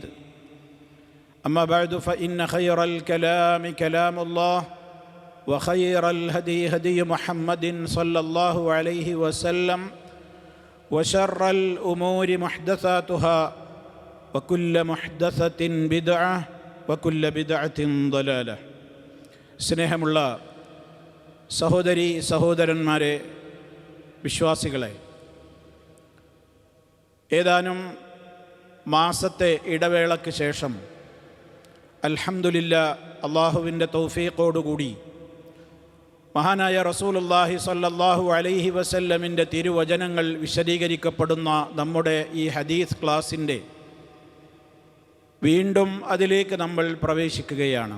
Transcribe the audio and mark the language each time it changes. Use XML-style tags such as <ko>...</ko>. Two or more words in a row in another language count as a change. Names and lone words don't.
<ar>أما بعد فإن خير الكلام كلام الله وخير الهدي هدي محمد صلى الله عليه وسلم وشر الأمور محدثاتها وكل محدثة بدعة وكل بدعة ضلالة.</ar> <ml>സ്നേഹമുള്ള സഹോദരി സഹോദരന്മാരെ, വിശ്വാസികളെ, ഏതാനും മാസത്തെ ഇടവേളയ്ക്ക് ശേഷം അൽഹംദുലില്ലാ അള്ളാഹുവിൻ്റെ തൗഫീഖോടുകൂടി മഹാനായ</ml> <ar>رسول الله صلى الله عليه</ar> <ml>വസല്ലമിൻ്റെ തിരുവചനങ്ങൾ വിശദീകരിക്കപ്പെടുന്ന നമ്മുടെ ഈ ഹദീസ് ക്ലാസിൻ്റെ വീണ്ടും അതിലേക്ക് നമ്മൾ പ്രവേശിക്കുകയാണ്.</ml>